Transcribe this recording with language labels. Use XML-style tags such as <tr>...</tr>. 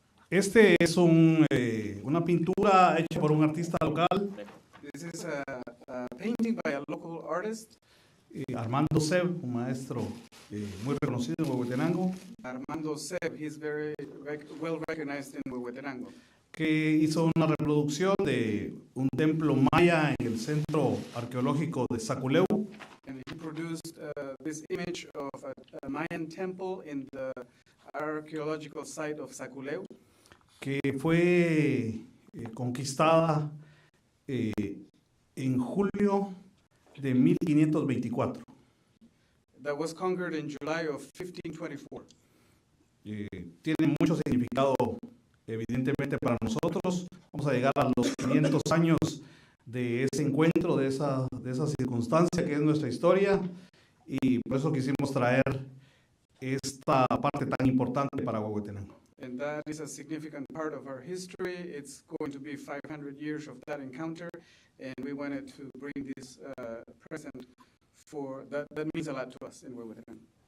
<es>Este es una pintura hecha por un artista local,</es> <en>This is a painting by a local artist,</en> <es>Armando Seb, un maestro muy reconocido en Huehuetenango,</es> <en>Armando Seb. He's very well recognized in Huehuetenango.</en> <es>que hizo una reproducción de un templo maya en el centro arqueológico de Saculeu,</es> <en>And he produced this image of a Mayan temple in the archaeological site of Saculeu,</en> <es>que fue conquistada en julio de 1524.</es> <en>that was conquered in July of 1524.</en> <es>Tiene mucho significado, evidentemente, para nosotros. Vamos a llegar a los 500 años de ese encuentro, de esa circunstancia que es nuestra historia, y por eso quisimos traer esta parte tan importante para Huehuetenango.</es> <en>And that is a significant part of our history. It's going to be 500 years of that encounter, and we wanted to bring this present for that means a lot to us in Huehuetenango.</en>